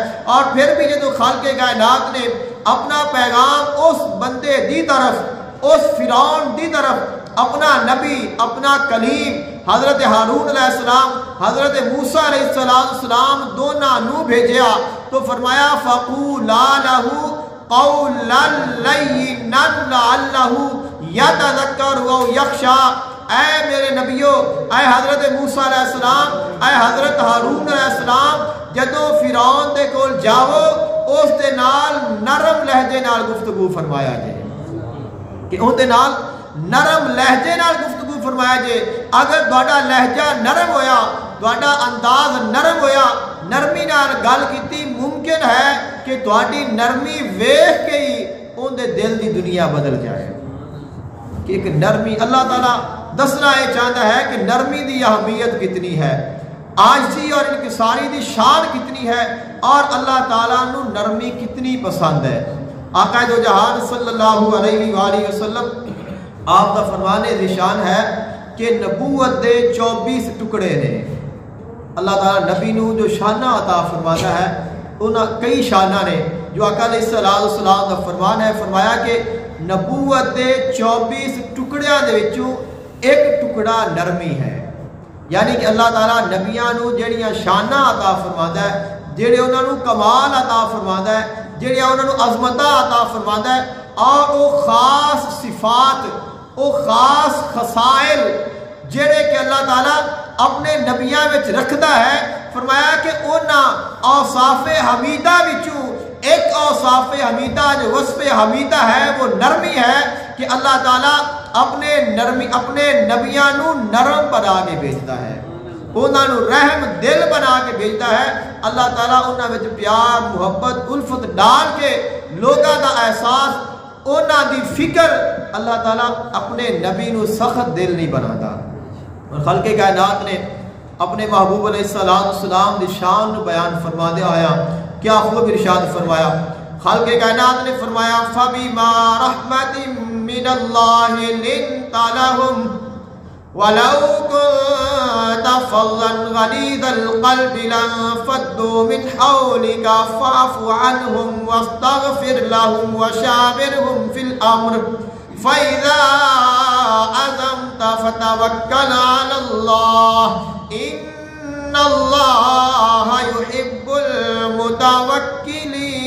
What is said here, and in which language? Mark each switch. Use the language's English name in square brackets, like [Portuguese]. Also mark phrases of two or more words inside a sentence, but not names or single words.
[Punjabi] اور پھر بھی جدو خالق کائنات نے اپنا پیغام اس بندے دی طرف، اس فرعون دی طرف اپنا نبی، اپنا کلیم حضرت ہارون [Arabic] علیہ السلام، [Punjabi] حضرت موسیٰ [Arabic] علیہ السلام [Punjabi] دونوں نو بھیجیا تو فرمایا [Arabic] فَقُولَا لَهُ قَوْلًا لَيِّنًا لَعَلَّهُ يَتَذَكَّرُ أَوْ يَخْشَىٰ۔ [Punjabi] اے میرے نبیو، اے حضرت موسیٰ [Arabic] علیہ السلام، [Punjabi] اے حضرت ہارون [Arabic] علیہ السلام، [Punjabi] جدو فرعون دے کول جاؤ اس دے نال نرم لہجے نال گفتگو فرمایا جائے کہ ان دے نال نرم لہجے نال گفتگو فرمایا جائے۔ اگر تہاڈا لہجہ نرم ہویا، تہاڈا انداز نرم ہویا، نرمی نال گل کیتی، ممکن ہے کہ تہاڈی نرمی ویکھ کے ہی ان دے دل دی دنیا بدل جائے کہ ایک نرمی۔ اللہ تعالیٰ دسنا یہ چاہتا ہے کہ نرمی دی اہمیت کتنی ہے، عاجزی اور انکساری دی شان کتنی ہے، اور اللہ تعالیٰ نو نرمی کتنی پسند ہے۔ آقا دو جہان [Arabic] صلی اللہ علیہ وآلہ وسلم [Urdu] آپ کا فرمان ذیشان ہے [Punjabi] کہ نبوت دے 24 ٹکڑے نے۔ اللہ تعالیٰ نبی نو جو شانہ عطا فرماتا ہے انہاں کئی شانہ نے، جو آقا [Arabic] علیہ السلام [Punjabi] کا فرمان ہے، فرمایا کہ نبوت دے 24 ٹکڑیاں دے وچوں ایک ٹکڑا نرمی ہے۔ یعنی کہ اللہ تعالیٰ نبیاں نو جڑیاں شانہ عطا فرماتا ہے، جڑے انہاں نو کمال عطا فرماتا ہے، جڑے انہاں نو عظمتاں عطا فرماتا ہے، اور وہ خاص صفات، وہ خاص خصائل جڑے کہ اللہ تعالیٰ اپنے نبیاں وچ رکھدا ہے، فرمایا کہ انہاں اوصاف حمیدہ وچوں ایک اوصاف حمیدہ جو وصف حمیدہ ہے وہ نرمی ہے، کہ اللہ تعالیٰ اپنے نبیاں نو نرم بنا کے [Urdu] بھیجتا ہے، [Punjabi] انہاں نو رحم دل بنا کے [Urdu] بھیجتا ہے۔ [Punjabi] اللہ تعالیٰ انہاں وچ پیار محبت الفت ڈال کے لوگاں دا احساس انہاں دی فکر، اللہ تعالیٰ اپنے نبی نو [Urdu] سخت دل نہیں بناتا۔ [Punjabi] اور خلق کائنات نے اپنے محبوب [Arabic] علیہ السلام [Punjabi] دی شان بیان فرما دیا آیا، کیا خوب ارشاد فرمایا، خلق کائنات نے فرمایا [Arabic] فَبِمَا رَحْمَةٍ مِّنَ اللَّهِ لِنْتَ لَهُمْ وَلَوْ كُنْتَ فَظًّا غَلِيظَ الْقَلْبِ لَانفَضُّوا مِنْ حَوْلِكَ فَاعْفُ عَنْهُمْ وَاسْتَغْفِرْ لَهُمْ وَشَاوِرْهُمْ فِي الْأَمْرِ فَإِذَا عَزَمْتَ فَتَوَكَّلْ عَلَى اللَّهِ إِنَّ اللَّهَ يُحِبُّ الْمُتَوَكِّلِينَ۔